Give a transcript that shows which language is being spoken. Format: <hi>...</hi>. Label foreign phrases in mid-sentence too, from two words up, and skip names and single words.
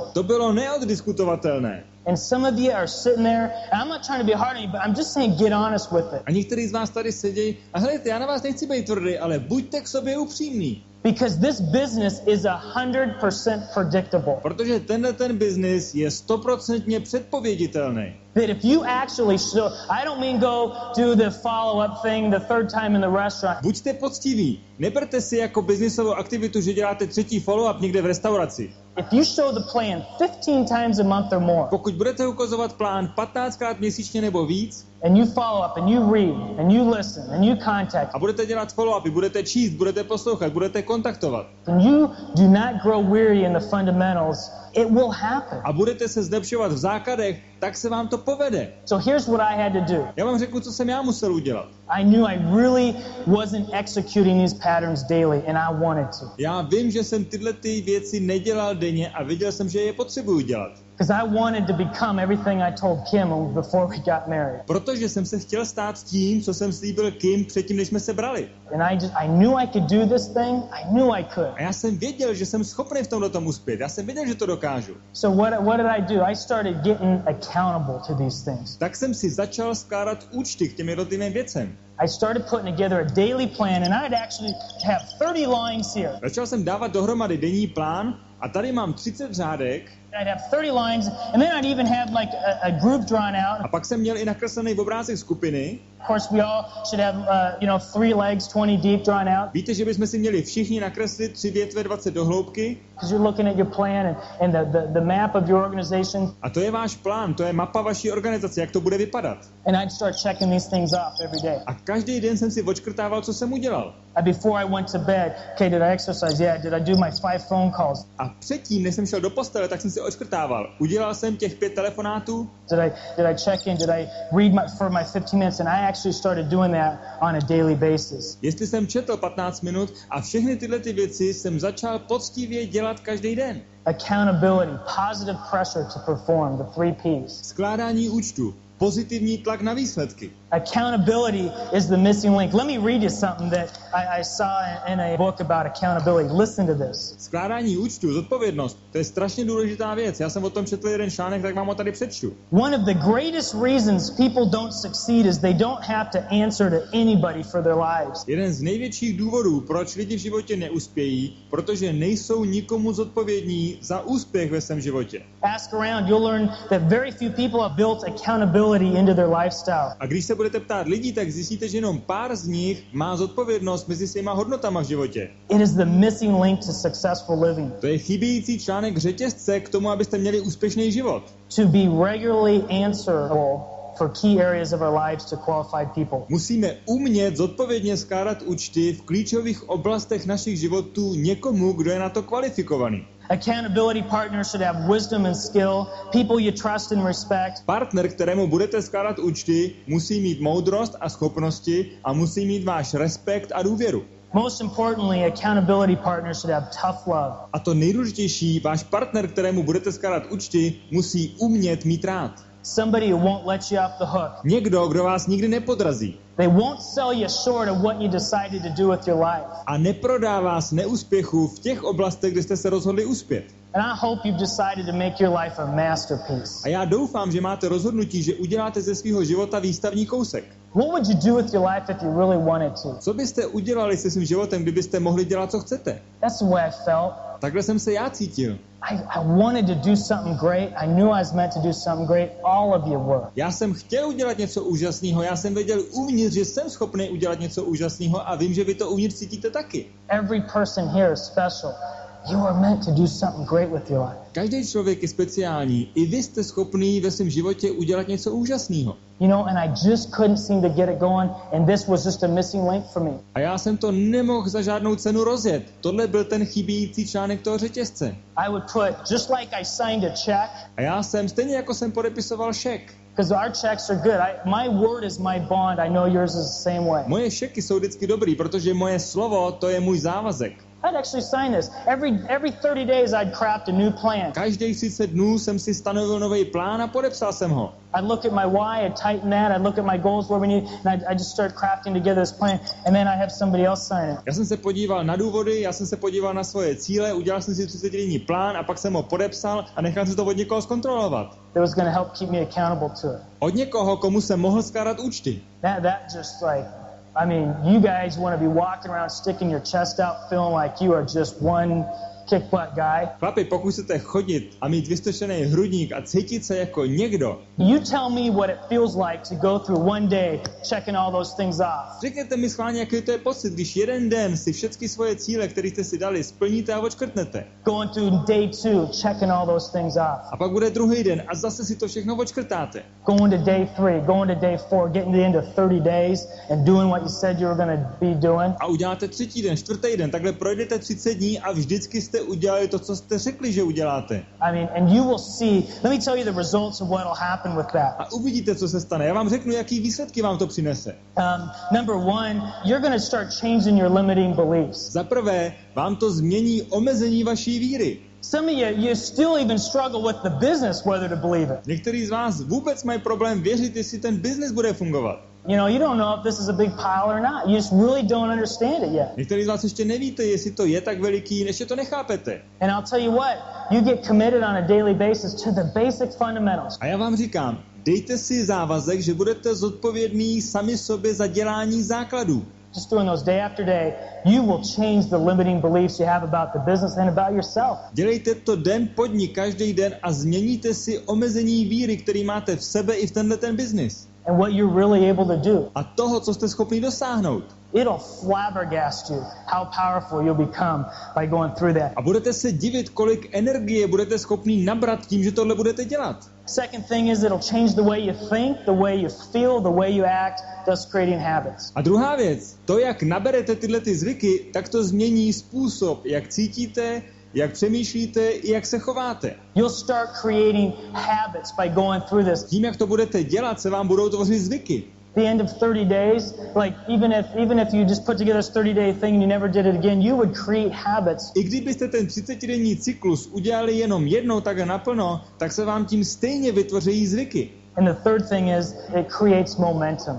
<cs>To bylo neoddiskutovatelné.</cs> <en>And some of you are sitting there, and I'm not trying to be hard on you, but I'm just saying get honest with it.</en> <cs>A některý z vás tady sedějí a hledajte, já na vás nechci být tvrdý, ale buďte k sobě upřímní.</cs> <en>Because this business is 100% predictable.</en> <cs>Protože ten biznis je 100% předpověditelný.</cs> <en>That if you actually show, I don't mean go do the follow-up thing the 3rd time in the restaurant.</en> <cs>Buďte poctiví. Neberte si jako biznisovou aktivitu, že děláte 3. follow-up někde v restauraci.</cs> <en>If you show the plan 15 times a month or more.</en> <cs>Pokud budete ukazovat plán 15krát měsíčně nebo víc,</cs> <en>and you follow up and you read and you listen and you contact</en> <cs>a budete dělat follow-upy, budete číst, budete poslouchat, budete kontaktovat.</cs> <en>and you do not grow weary in the fundamentals, it will happen.</en> <cs>A budete se zlepšovat v základech, tak se vám to povede.</cs> <en>So here's what I had to do.</en> <cs>Já vám řeknu, co jsem já musel udělat.</cs> <en>I knew I really wasn't executing these patterns daily and I wanted to.</en> <cs>Já vím, že jsem tyhle věci nedělal denně a viděl jsem, že je potřebuju dělat.</cs> <en>Because I wanted to become everything I told Kim before we got married.</en> <cs>Protože jsem se chtěl stát tím, co jsem slíbil Kim předtím, než jsme se brali.</cs> <en>And I knew I could do this thing. I knew I could.</en> <cs>A já jsem věděl, že jsem schopný v tomhle uspět. Já jsem věděl, že to dokážu.</cs> <en>So what did I do? I started getting accountable to these things.</en> <cs>Tak jsem si začal skládat účty k těm jednotlivým věcem.</cs> <en>I started putting together a daily plan and I'd actually have 30 lines here.</en> <cs>Začal jsem dávat dohromady denní plán a tady mám 30 řádek.</cs> <en>I'd have 30 lines and then I'd even have like a group drawn out.</en> <cs>A pak jsem měl i nakreslený obrázek skupiny.</cs> <en>Of course, we all should have, 3 legs, 20 deep, drawn out.</en> <cs>Víte, že bychom si měli všichni nakreslit 3 větve 20 do hloubky?</cs> <en>Because you're looking at your plan and the map of your organization.</en> <cs>A to je váš plán, to je mapa vaší organizace, jak to bude vypadat.</cs> <en>And I'd start checking these things off every day.</en> <cs>A každý den jsem si odškrtával, co jsem udělal.</cs> <en>And before I went to bed, okay, did I exercise? Yeah. Did I do my 5 phone calls?</en> <cs>A předtím, než jsem šel do postele, tak jsem si odškrtával. Udělal jsem těch 5 telefonátů.</cs> <en>Did I check in? Did I read for my 15 minutes? And I actually started doing that on a daily basis.</en> <cs>Jestli jsem četl 15 minut a všechny tyhle ty věci jsem začal poctivě dělat každý den.</cs> <en>Accountability, positive pressure to perform, the 3 P's.</en> <cs>Skládání účtu, pozitivní tlak na výsledky.</cs> <en>Accountability is the missing link. Let me read you something that I saw in a book about accountability. Listen to this.</en> <cs>Skládání účtu, zodpovědnost, to je strašně důležitá věc. Já jsem o tom četl jeden článek, tak vám ho tady přečtu.</cs> <en>One of the greatest reasons people don't succeed is they don't have to answer to anybody for their lives.</en> <cs>Jeden z největších důvodů, proč lidi v životě neuspějí, protože nejsou nikomu zodpovědní za úspěch ve svém životě.</cs> <en>Ask around, you'll learn that very few people have built accountability into their lifestyle.</en> <cs>A když se budete ptát lidí, tak zjistíte, že jenom pár z nich má zodpovědnost mezi svýma hodnotama v životě.</cs> <en>It is the missing link to successful living.</en> <cs>To je chybějící článek řetězce k tomu, abyste měli úspěšný život.</cs> <en>To be regularly answerable for key areas of our lives to qualified people.</en> <cs>Musíme umět zodpovědně skládat účty v klíčových oblastech našich životů někomu, kdo je na to kvalifikovaný.</cs> <en>Accountability partners should have wisdom and skill, people you trust and respect.</en> <cs>Partner, kterému budete skládat účty, musí mít moudrost a schopnosti a musí mít váš respekt a důvěru.</cs> <en>Most importantly, accountability partners should have tough love.</en> <cs>A to nejdůležitější, váš partner, kterému budete skládat účty, musí umět mít rád.</cs> <en>Somebody who won't let you off the hook.</en> <cs>Někdo, kdo vás nikdy nepodrazí.</cs> <en>They won't sell you short of what you decided to do with your life.</en> <cs>A neprodá vás neúspěchu v těch oblastech, kde jste se rozhodli uspět.</cs> <en>And I hope you've decided to make your life a masterpiece.</en> <cs>A já doufám, že máte rozhodnutí, že uděláte ze svého života výstavní kousek.</cs> <en>What would you do with your life if you really wanted to?</en> <cs>Co byste udělali se svým životem, kdybyste mohli dělat, co chcete?</cs> <en>That's the way I felt.</en> <cs>Takhle jsem se já cítil.</cs> <en>I wanted to do something great. I knew I was meant to do something great. All of you were.</en> <cs>Já jsem chtěl udělat něco úžasného. Já jsem věděl uvnitř, že jsem schopný udělat něco úžasného a vím, že vy to uvnitř cítíte taky.</cs> <en>Every person here is special. You are meant to do something great with your life.</en> <cs>Každý člověk je speciální. I vy jste schopný ve svém životě udělat něco úžasného.</cs> <en>You know, and I just couldn't seem to get it going, and this was just a missing link for me.</en> <cs>A já jsem to nemohl za žádnou cenu rozjet. Tohle byl ten chybějící článek toho řetězce.</cs> <en>I would put, just like I signed a check.</en> <cs>A já jsem, stejně jako jsem podepisoval šek.</cs> <en>Because our checks are good. My word is my bond. I know yours is the same way.</en> <cs>Moje šeky jsou vždycky dobrý, protože moje slovo, to je můj závazek.</cs> <en>I'd actually sign this. Every 30 days I'd craft a new plan.</en> <cs>Každých 30 dnů jsem si stanovil nový plán a podepsal jsem ho.</cs> <en>I'd look at my why, I'd tighten that, I'd look at my goals where we need, and I'd just start crafting together this plan, and then I have somebody else sign it.</en> <cs>Já jsem se podíval na důvody, já jsem se podíval na svoje cíle, udělal jsem si 30denní plán a pak jsem ho podepsal a nechal jsem to od někoho zkontrolovat.</cs> <en>That was going to help keep me accountable to it.</en> <cs>Od někoho, komu jsem mohl skládat účty.</cs> <en>That just like, I mean, you guys want to be walking around sticking your chest out feeling like you are just one kick butt guy.</en> <cs>Chlapi, pokud chcete chodit a mít vystočený hrudník a cítit se jako někdo.</cs> <en>You tell me what it feels like to go through one day checking all those things off.</en> <cs>Řekněte mi schválně, jaký to je pocit, když jeden den si všechny svoje cíle, které jste si dali, splníte a odškrtnete.</cs> <en>Going through day 2 checking all those things off.</en> <cs>A pak bude druhý den a zase si to všechno odškrtáte.</cs> <en>Going to day 3, going to day 4, getting to the end of 30 days and doing what you said you were going to be doing.</en> <cs>A uděláte 3. den, 4. den, takhle projdete 30 dní a vždycky jste udělali to, co jste řekli, že uděláte.</cs> <en>I mean, and you will see, let me tell you the results of what will happen with that.</en> <cs>A uvidíte, co se stane. Já vám řeknu, jaký výsledky vám to přinese.</cs> <en>Number 1, you're going to start changing your limiting beliefs.</en> <cs>Za prvé, vám to změní omezení vaší víry.</cs> <en>Some of you still even struggle with the business whether to believe it.</en> <cs>Někteří z vás vůbec mají problém věřit, jestli ten biznis bude fungovat.</cs> <en>You know, you don't know if this is a big pile or not. You just really don't understand it yet.</en> <cs>Někteří z vás ještě nevíte, jestli to je tak veliký, ještě to nechápete.</cs> <en>And I'll tell you what, you get committed on a daily basis to the basic fundamentals.</en> <cs>A já vám říkám, dejte si závazek, že budete zodpovědní sami sobě za dělání základů.</cs> <en>Just doing those day after day, you will change the limiting beliefs you have about the business and about yourself.</en> <cs>Dělejte to den po dní, každý den a změníte si omezení víry, který máte v sebe i v ten biznis.</cs> <en>and what you're really able to do.</en> <cs>a toho, co jste schopni dosáhnout.</cs> <en>It'll flabbergast you how powerful you'll become by going through that.</en> <cs>A budete se divit, kolik energie budete schopni nabrat tím, že tohle budete dělat.</cs> <en>Second thing is it'll change the way you think, the way you feel, the way you act, thus creating habits.</en> <cs>A druhá věc, to, jak naberete tyhle ty zvyky, tak to změní způsob, jak cítíte, jak přemýšlíte i jak se chováte.</cs> <en>You'll start creating habits by going through this.</en> <cs>Tím, jak to budete dělat, se vám budou tvořit zvyky.</cs> <en>The end of 30 days, like even if you just put together a 30-day thing and you never did it again, you would create habits.</en> <cs>I kdybyste ten 30denní cyklus udělali jenom jednou tak naplno, tak se vám tím stejně vytvoří zvyky.</cs> <en>And the third thing is it creates momentum.</en>